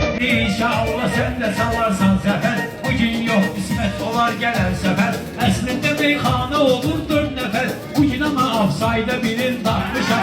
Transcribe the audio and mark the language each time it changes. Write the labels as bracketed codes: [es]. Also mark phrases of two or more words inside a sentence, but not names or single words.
[tr] İnşallah sen de salarsan sefer. Bugün yok kısmet olar gelen sefer. [az] Əslində meyxana olur 4 nəfər. Bugün ama afsayda birin tapmışam.